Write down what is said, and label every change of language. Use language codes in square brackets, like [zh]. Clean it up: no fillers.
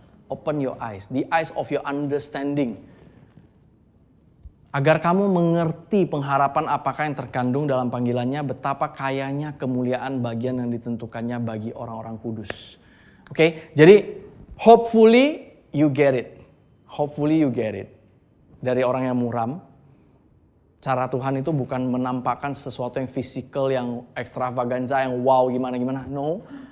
[en] Open your eyes, the eyes of your understanding. [id] Agar kamu mengerti pengharapan apakah yang terkandung dalam panggilannya, betapa kayanya kemuliaan bagian yang ditentukannya bagi orang-orang kudus. [en] Oke, [id] jadi [en] hopefully you get it. Hopefully you get it. [id] Dari orang yang muram, cara Tuhan itu bukan menampakkan sesuatu yang fisikal, yang ekstravaganza, yang wow gimana-gimana. No.